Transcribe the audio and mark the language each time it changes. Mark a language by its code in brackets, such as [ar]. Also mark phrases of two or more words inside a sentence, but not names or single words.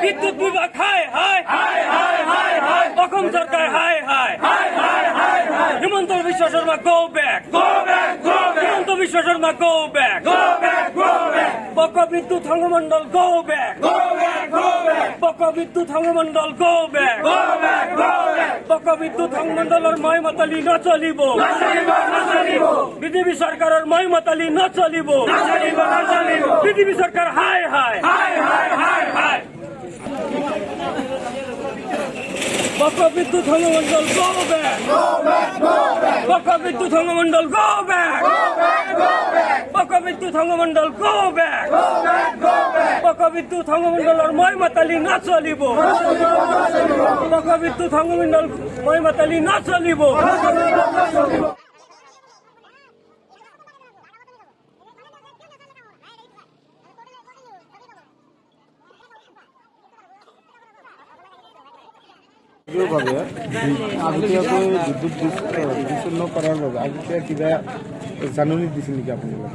[bn] বিদ্যুৎ বিভাগ হায় হায় অসম সরকার হায় হায় হিমন্ত বিশ্ব শর্মা [en] go back [bn] হিমন্ত বিশ্ব শর্মা [en] go back [bn] বক্কা বিদ্যুৎ সংঘমন্ডল [en] go back [bn] বক্কা বিদ্যুৎ সংঘমন্ডল [en] go back [bn] বক্কা বিদ্যুৎ সংঘমন্ডলের [as] ময়মাতালি নচলিব [bn] বিজেপি সরকারের [as] ময়মাতালি নচলিব [bn] বিজেপি সরকার হায় হায় বক্কা বিদ্যুৎ সংঘমন্ডল [en] go back [bn] বক্কা বিদ্যুৎ সংঘমন্ডল [en] go back [bn] বক্কা বিদ্যুৎ সংঘমন্ডল [en] go back [bn] বক্কা বিদ্যুৎ সংঘমন্ডলের [as] ময়মাতালি নচলিব [bn] বক্কা বিদ্যুৎ সংঘমন্ডল [as] ময়মাতালি নচলিব আগতীয়াকৈ বিদ্যুৎ বিচ্ছিন্ন কৰাৰ বাবে আগতীয়া কিবা জাননী দিছিল নেকি আপোনালোকে?